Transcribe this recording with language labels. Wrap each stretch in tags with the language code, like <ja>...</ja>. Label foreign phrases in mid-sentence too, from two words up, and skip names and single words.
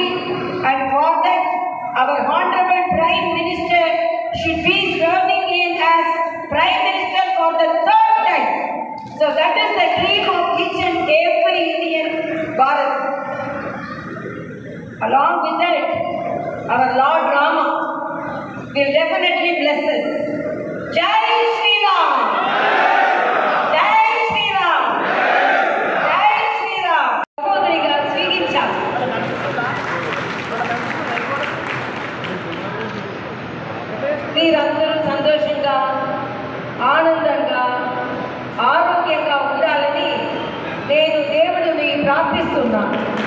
<en>And for that, our Honorable Prime Minister should be serving in as Prime Minister for the third time. So that is the dream of each and every Indian Bharat. Along with that, our Lord Rama will definitely bless us.</en> <hi>जय श्री राम! जय श्री राम! जय श्री राम!</hi> <te>సహోదరిగా స్వీకరించాలి. మీరందరూ సంతోషంగా, ఆనందంగా, ఆరోగ్యంగా ఉండాలని నేను దేవుడిని ప్రార్థిస్తున్నాను.</te>